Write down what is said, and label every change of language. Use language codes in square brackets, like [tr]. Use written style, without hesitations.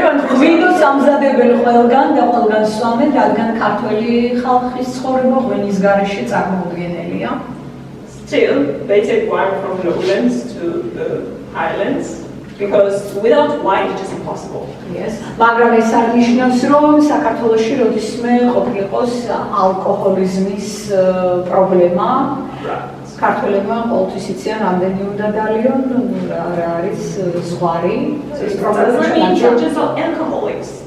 [ka] ღვინოს ამზადებენ ყველგან და ყველგან სვამენ, რადგან ქართველი ხალხის ცხოვრება ღვინის გარეშე წარმოუდგენელია. [en] Still, they take wine from lowlands to the highlands. Because without wine, it's just impossible. Yes. [ka] მაგრამ ეს არ ნიშნავს, რომ საქართველოში როდისმე ყოფილიყოს ალკოჰოლიზმის პრობლემა. ქართველებმა ყოველთვის იციან, რამდენი უნდა დალიონ, რა არის ზღვარი. [en] It doesn't mean Georgians are alcoholics.